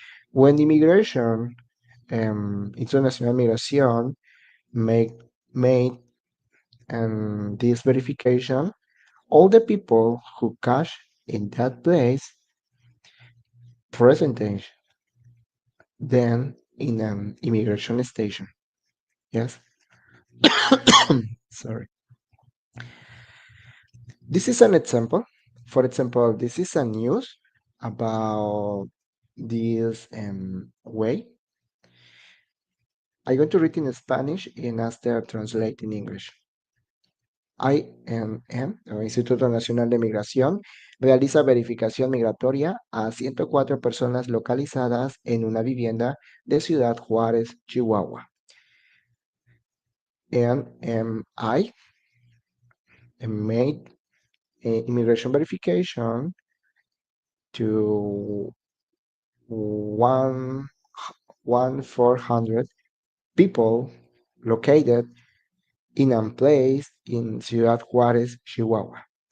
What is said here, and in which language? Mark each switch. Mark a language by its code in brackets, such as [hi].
[en] When immigration, international migration, make made this verification, all the people who cash in that place percentage then in an immigration station. Yes. Sorry. This is an example. For example, this is a news about this way. I'm going to read in Spanish and after translate in English. [es] INM, o Instituto Nacional de Migración, realiza verificación migratoria a 104 personas localizadas en una vivienda de Ciudad Juárez, Chihuahua. [en] NMI made immigration verification to one 400 people located in a place in Ciudad Juárez, Chihuahua.